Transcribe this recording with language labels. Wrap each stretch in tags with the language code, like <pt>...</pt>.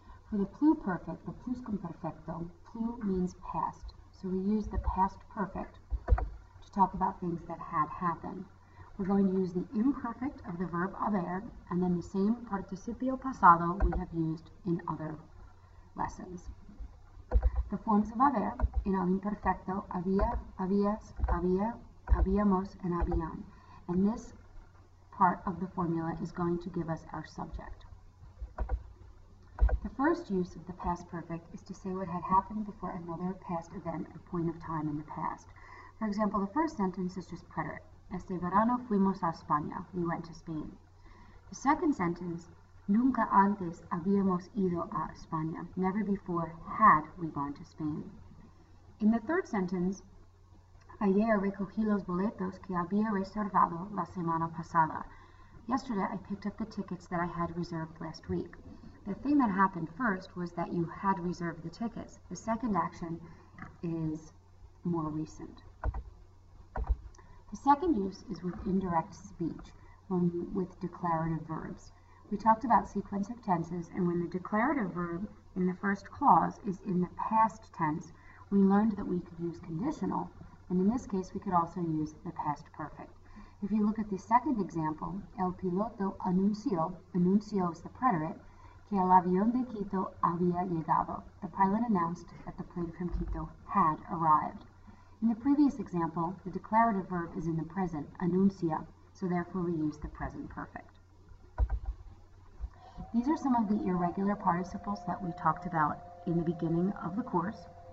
<en>For the pluperfect, the pluscuamperfecto, plu means past, so we use the past perfect to talk about things that had happened. We're going to use the imperfect of the verb haber and then the same participio pasado we have used in other lessons. The forms of haber in el imperfecto,</en> <es>había, habías, había, habíamos,</es> <en>and habían. And this part of the formula is going to give us our subject. The first use of the past perfect is to say what had happened before another past event or point of time in the past. For example, the first sentence is just preterite.</en> <es>Este verano fuimos a España.</es> <en>We went to Spain. The second sentence,</en> <es>nunca antes habíamos ido a España.</es> <en>Never before had we gone to Spain. In the third sentence,</en> <es>ayer recogí los boletos que había reservado la semana pasada.</es> <en>Yesterday I picked up the tickets that I had reserved last week. The thing that happened first was that you had reserved the tickets. The second action is more recent. The second use is with indirect speech, with declarative verbs. We talked about sequence of tenses, and when the declarative verb in the first clause is in the past tense, we learned that we could use conditional, and in this case we could also use the past perfect. If you look at the second example,</en> <es>el piloto anunció</es> <en>is the preterite,</en> <es>que el avión de Quito había llegado.</es> <en>The pilot announced that the plane from Quito had arrived. In the previous example, the declarative verb is in the present, anuncia, so therefore we use the present perfect. These are some of the irregular participles that we talked about in the beginning of the course.</en>